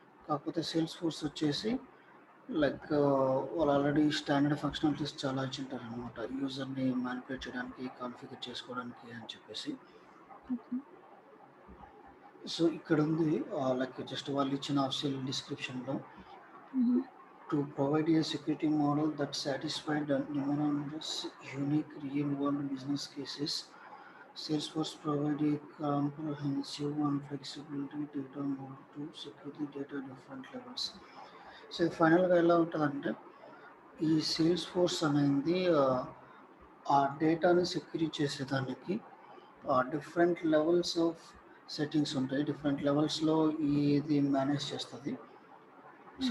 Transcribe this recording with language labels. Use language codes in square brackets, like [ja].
[te] కాకపోతే sales force వచ్చేసి వాళ్ళు ఆల్రెడీ స్టాండర్డ్ ఫంక్షనాలిటీస్ చాలా ఇచ్చుంటారనమాట. యూజర్‌ని మ్యానిపులేట్ చేయడానికి, కాన్ఫిగర్ చేసుకోవడానికి అని చెప్పేసి. ఓకే. సో, ఇక్కడుంది జస్ట్ వాళ్ళిచ్చిన ఆఫీషియల్ డిస్క్రిప్షన్‌లో హుహు. [en] to provide a security model that satisfied numerous unique real-world business cases. Salesforce provide a comprehensive and flexibility data model to secure the data at different levels. [te] So ఫైనల్‌గా ఎలా ఉంటదంటే, ఈ sales force అనేది ఆ డేటాని secure చేసేదానికి different levels of settings ఉంటాయి. Different లెవెల్స్‌లో ఇది మేనేజ్ చేస్తది. సో, హుహు.